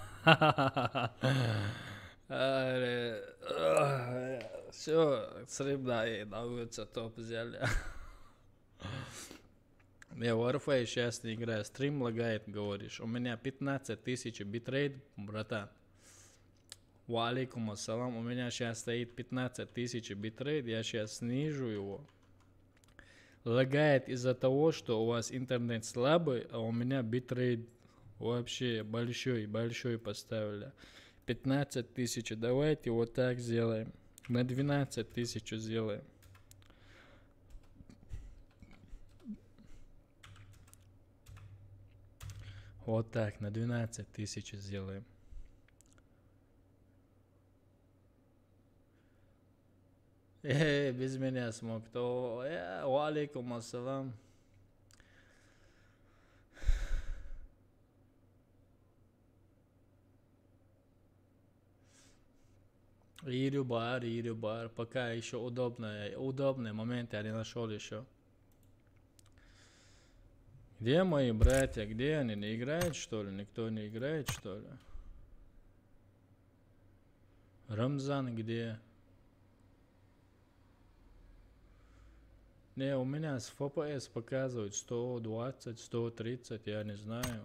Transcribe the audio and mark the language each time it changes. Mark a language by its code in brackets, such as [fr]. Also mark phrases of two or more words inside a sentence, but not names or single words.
[ru] Все, сребда на улице топ взяли. Я в Warface сейчас не играю. Стрим лагает, говоришь. У меня 15 тысяч битрейт, братан. [ar] وعليكم السلام. [ru] У меня сейчас стоит 15 тысяч битрейт. Я сейчас снижу его. Лагает из-за того, что у вас интернет слабый, а у меня битрейт вообще большой поставили. 15 тысяч. Давайте вот так сделаем. На 12 тысяч сделаем. Вот так, на 12 тысяч сделаем. Без меня смог. То, [ar] وعليكم السلام. Ирюбар. [ru] Пока еще удобный момент я не нашел еще. Где мои братья? Где они? Не играют, что ли? Никто не играет, что ли? Рамзан где? Не, у меня с FPS показывает 120, 130, я не знаю.